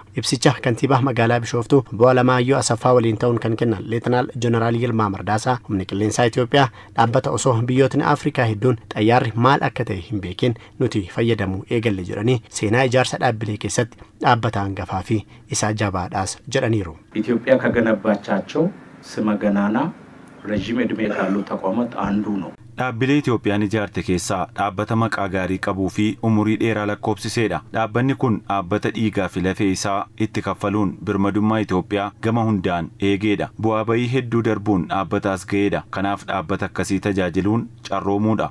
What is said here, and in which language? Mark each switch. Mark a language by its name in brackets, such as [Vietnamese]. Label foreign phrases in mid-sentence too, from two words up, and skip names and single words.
[Oromo] Ibsicha kantiibaa magaalaa Bishooftuu Obbo Alamaayyoo Asaffaa waliin ta'uun kan kennan Leetinaal Jeneraal Yilmaa Mardaasaa humni qilleensaa Itoophiyaa dhaabbata osoo biyyootni Afrikaa hedduun xayyaarri maal akka ta'e hin beekin nuti fayyadamuu eegalle jedhanii seenaa ijaarsa dhaabbilee keessatti dhaabbata hangafaa fi isa jabaadhaas jedhaniiru. [Amharic] ኢትዮጵያ ከገነባቻቸው ስመ ገናና ረጅም ዕድሜ ካሉ ተቋማት አንዱ ነው። [Oromo] dhaabbilee Itoophiyaan ijaarte keessaa dhaabbata maqaa gaarii qabuu fi umurii dheeraa lakkoofsiseedha. Dhaabbanni kun dhaabbata dhiigaa fi lafee isaa itti kaffaluun birmadummaa Itoophiyaa gama hundaan eegeedha. Bu'aa bayii hedduu darbuun dhaabbataas ga'eedha. Kanaaf dhaabbata akkasii tajaajiluun carroomuudha.